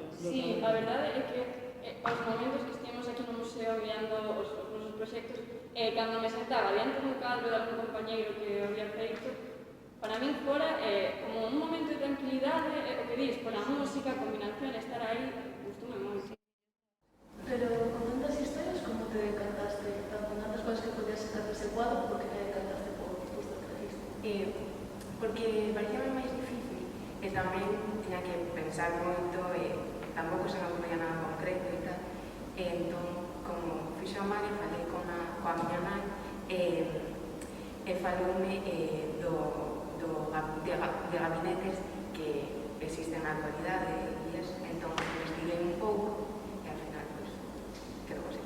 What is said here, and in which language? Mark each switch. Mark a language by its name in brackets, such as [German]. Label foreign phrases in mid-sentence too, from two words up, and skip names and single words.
[Galician] Sí, a verdade é que os momentos que estivemos aquí no museo guiando os nosos proxectos, cando me sentaba diante dun cadro de algún compañeiro que o había feito, para min fora como un momento de tranquilidade, o que dis, pola música, a combinación, estar aí, gustoume moito. [Spanish] Pero con tantas historias, ¿cómo te decantaste? Con tantas cosas que podías sacar de ese cuadro, ¿por qué te decantaste por justo que trajiste? [Galician] Porque parecía máis difícil e tamén tiña que pensar moito e tampouco se me ocurría nada concreto e tal. Entón, como fixo a Mari, falei coa miña nai e faloume de gabinetes que existen na actualidade e entón investiguei un pouco e ao final, pois, quedou así.